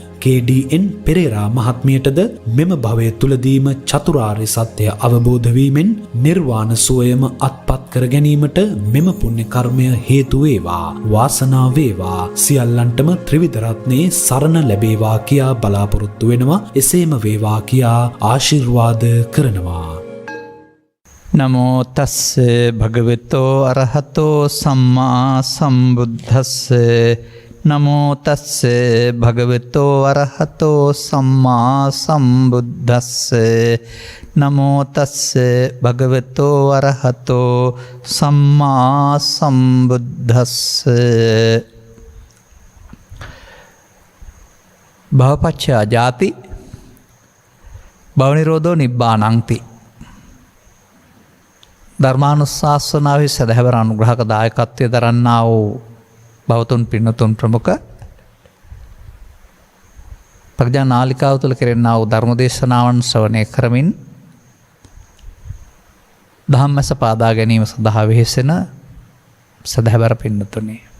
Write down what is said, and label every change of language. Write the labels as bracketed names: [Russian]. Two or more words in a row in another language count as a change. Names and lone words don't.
[Sinhala] KDN පෙරේරා මහත්මියටද මෙම භවය තුලදීම චතුරාර්ය සත්‍ය අවබෝධ වීමෙන් නිර්වාණ සුවයම අත්පත් කර ගැනීමට මෙම පුණ්‍ය කර්මය හේතු වේවා වාසනාව වේවා සියල්ලන්ටම ත්‍රිවිධ රත්නේ සරණ ලැබේවා කියා බලාපොරොත්තු වෙනවා එසේම වේවා කියා ආශිර්වාද කරනවා. [Pali] නමෝ තස්ස භගවතෝ අරහතෝ සම්මා සම්බුද්දස්ස නමෝ තස්ස භගවතෝ අරහතෝ සම්මා සම්බුද්දස්ස නමෝ තස්ස භගවතෝ අරහතෝ සම්මා සම්බුද්දස්ස භවපච්චා ජාති භවනිරෝධෝ නිබ්බානංති [Sinhala] ධර්මානුශාසනාවේ සදහැවර අනුග්‍රහක දායකත්වය දරන්නා වූ බෞතුන් පින්නතුන් ප්‍රමුඛ ප්‍රඥා නාලිකාව තුළ කෙරෙන්නා වූ ධර්මදේශනාවන් ශ්‍රවණය කරමින් ධම්මස පාදා ගැනීම සඳහා වෙහෙසෙන සදහැවර පින්නතුනි